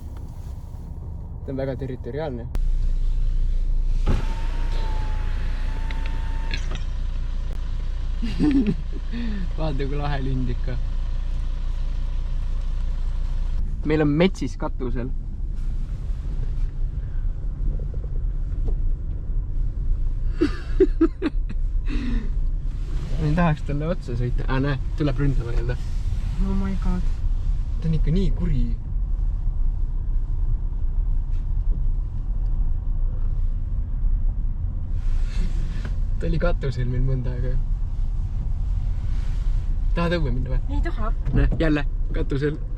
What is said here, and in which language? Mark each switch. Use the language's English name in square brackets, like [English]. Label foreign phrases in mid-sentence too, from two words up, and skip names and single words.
[Estonian] Ta on väga territoriaalne. Vaata, kui lahe lind ikka. Meil on metsis katusel. Ma tahaks talle otsa sõita. Näe, tuleb ründama jälle. [English] Oh my god. [Estonian] Ta on ikka nii kuri. Ta oli katusel meil mõnda aega. Tahad õue minna või? Ei taha. Näe, jälle katusel.